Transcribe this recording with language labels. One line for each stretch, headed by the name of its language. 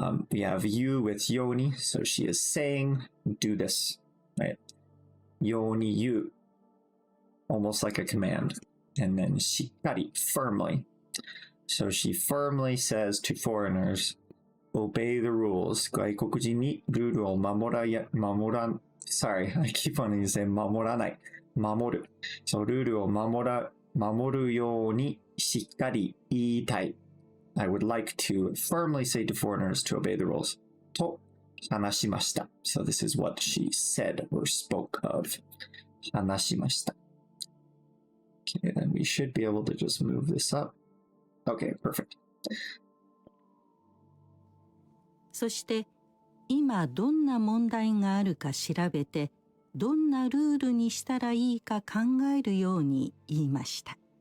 English: We have you with ように So she is saying do this, right?
Japanese: ように言う
English: Almost like a command. And then しっかり firmly. So she firmly says to foreigners, obey the rules.
Japanese: 外国人にルールを守ら、
English: sorry, I keep wanting to say
Japanese: 守らない。守る。 So ルールを守るようにしっかり言いたい。
English: I would like to firmly say to foreigners to obey the rules.
Japanese: と話しました。
English: So this is what she said or spoke of.
Japanese: 話しました。
English: Okay, then we should be able to just move this up. Okay, perfect.
Japanese: そして今どんな問題があるか調べてどんなルールにしたらいいか考えるように言いました。